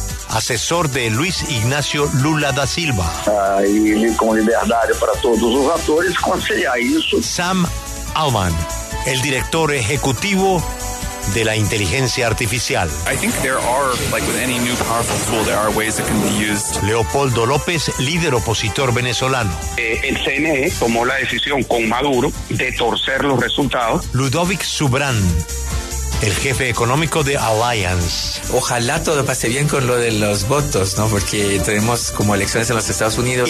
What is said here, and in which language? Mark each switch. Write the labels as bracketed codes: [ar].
[pt] assessor de Luiz Inácio Lula da Silva. Ele com liberdade para todos os atores conciliar isso. [es] Sam Altman, el director ejecutivo de la inteligencia artificial. [en] I think there are, like with any new powerful tool, there are ways it can be used. [es] Leopoldo López, líder opositor venezolano. El CNE tomó la decisión con Maduro de torcer los resultados. Ludovic Subran, el jefe económico de Alliance. Ojalá todo pase bien con lo de los votos, ¿no? Porque tenemos como elecciones en los Estados Unidos.